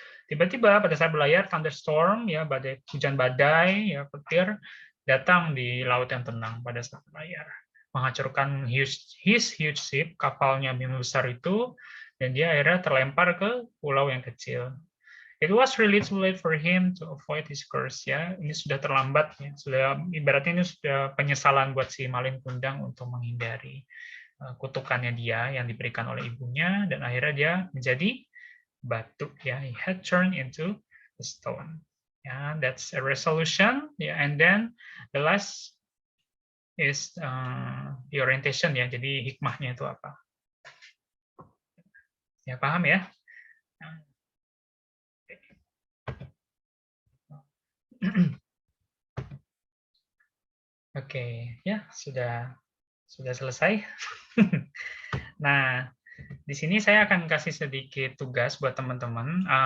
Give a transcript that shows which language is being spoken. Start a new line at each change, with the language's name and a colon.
Indonesian: Tiba-tiba pada saat berlayar, thunderstorm, ya, hujan badai, ya, petir, datang di laut yang tenang pada saat berlayar, menghancurkan
English: his huge ship,
Indonesian: kapalnya yang besar itu, dan dia akhirnya terlempar ke pulau yang kecil.
English: It was really too late for him to avoid his curse.
Indonesian: Ya, ini sudah terlambat. Ya, sudah ibaratnya ini sudah penyesalan buat si Malin Kundang untuk menghindari kutukannya dia yang diberikan oleh ibunya, dan akhirnya dia menjadi batu.
English: Ya, he had turned into a stone. Yeah, that's a resolution. Yeah, and then the last is the orientation.
Indonesian: Ya, jadi hikmahnya itu apa? Ya, paham ya? Oke, ya sudah selesai. Nah, di sini saya akan kasih sedikit tugas buat teman-teman.